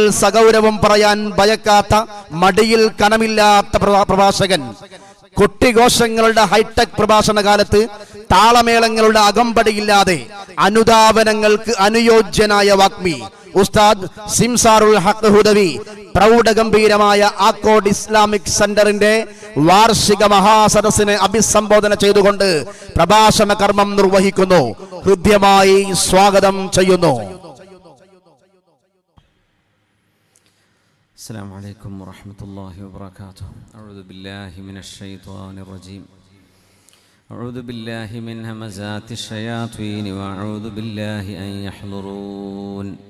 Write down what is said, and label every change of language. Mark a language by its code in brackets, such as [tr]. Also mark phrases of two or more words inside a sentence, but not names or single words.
[ml] സഗൗരവം പറയാൻ ഭയക്കാത്ത മടിയിൽ കനമില്ലാത്ത പ്രഭാഷകൻ, കൊട്ടിഘോഷങ്ങളുടെ ഹൈടെക് പ്രഭാഷണ കാലത്ത് താളമേളങ്ങളുടെ അകമ്പടിയില്ലാതെ അനുധാവനങ്ങൾക്ക് അനുയോജ്യനായ വാഗ്മി ഉസ്താദ് സിംസാറുൽ ഹഖ് ഹുദവി പ്രൗഢഗംഭീരമായ ആക്കോട് ഇസ്ലാമിക് സെന്ററിന്റെ വാർഷിക മഹാസദസ്സിനെ അഭിസംബോധന ചെയ്തുകൊണ്ട് പ്രഭാഷണ കർമ്മം നിർവഹിക്കുന്നു. ഹൃദ്യമായി സ്വാഗതം ചെയ്യുന്നു. [ar] السلام عليكم ورحمة الله وبركاته. أعوذ بالله من الشيطان الرجيم. أعوذ بالله من همزات الشياطين وأعوذ بالله أن يحضرون.